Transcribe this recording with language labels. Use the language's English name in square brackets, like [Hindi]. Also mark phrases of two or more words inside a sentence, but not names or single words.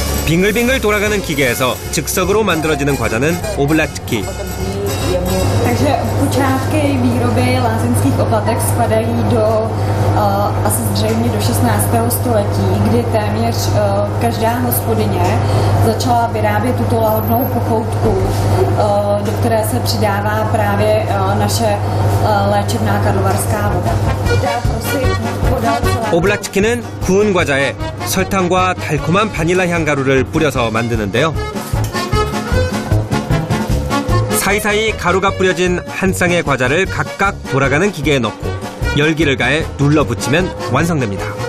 [Korean] 빙글빙글 돌아가는 기계에서 즉석으로 만들어지는 과자는 오블라츠키. [Czech] Takže počátky výroby lázeňských oplatek spadají do asi zřejmě do 16. století, kdy téměř každá hospodyně začala vyrábět tuto lahodnou pochoutku, do které se přidává právě naše léčebná karlovarská voda. [Korean] 오블라츠키는 구운 과자에 설탕과 달콤한 바닐라 향가루를 뿌려서 만드는데요. 사이사이 가루가 뿌려진 한 쌍의 과자를 각각 돌아가는 기계에 넣고 열기를 가해 눌러 붙이면 완성됩니다.